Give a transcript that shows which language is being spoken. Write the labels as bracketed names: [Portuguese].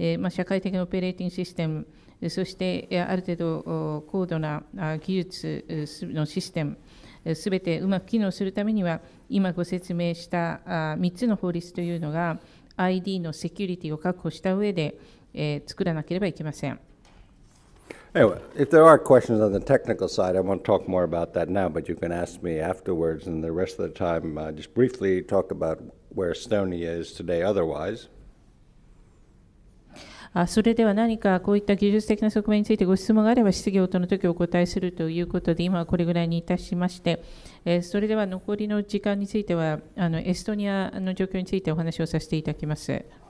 [Japanese] 社会的なオペレーティングシステム、そしてある程度高度な技術のシステム、すべてうまく機能するためには、今ご説明した3つの法律というのが ID のセキュリティを確保した上で作らなければいけません。 [English] Anyway, if there are questions on the technical side, I won't talk more about that now, but you can ask me afterwards, and the rest of the time, just briefly talk about where Estonia is today otherwise. [Japanese] それでは何かこういった技術的な側面についてご質問があれば質疑応答の時お答えするということで、今はこれぐらいにいたしまして、それでは残りの時間についてはエストニアの状況についてお話をさせていただきます。